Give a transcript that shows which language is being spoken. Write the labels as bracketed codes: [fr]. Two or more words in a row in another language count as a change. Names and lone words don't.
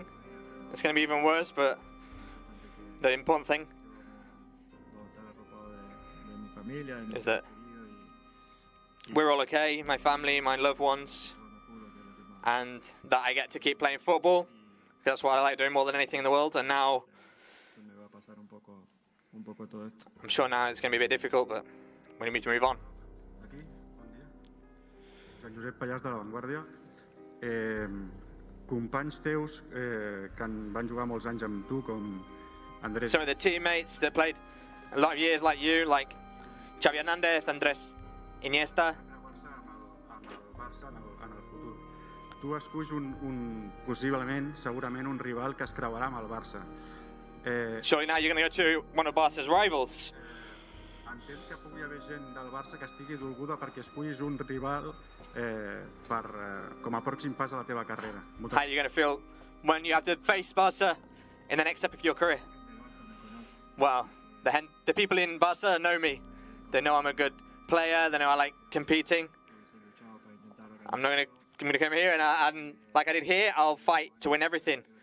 [en] It's going to be even worse, but the important thing is that we're all okay, my family, my loved ones, and that I get to keep playing football. That's what I like doing more than anything in the world. And now [es] un poco todo esto. [en] I'm sure now it's going to be a bit difficult, but we need to move on. [ca] Aquí, bon dia. Joan Josep Pallàs de La Vanguardia. Companys teus que van jugar molts anys amb tu, com Andrés... [en] Some of the teammates that played a lot of years like you, like Xavi Hernández, Andrés Iniesta. [ca] Amb el Barça en el futur. Tu esculls possiblement, segurament, un rival que es creuarà amb el Barça. [en] Surely now you're going to go to one of Barca's rivals. [ca] Entens que pugui haver gent del Barça que estigui dolguda perquè escullis un rival com a pròxim pas a la teva carrera? [en] How are you going to feel when you have to face Barca in the next step of your career? Well, the people in Barca know me. They know I'm a good player. They know I like competing. I'm not going to come here and like I did here, I'll fight to win everything.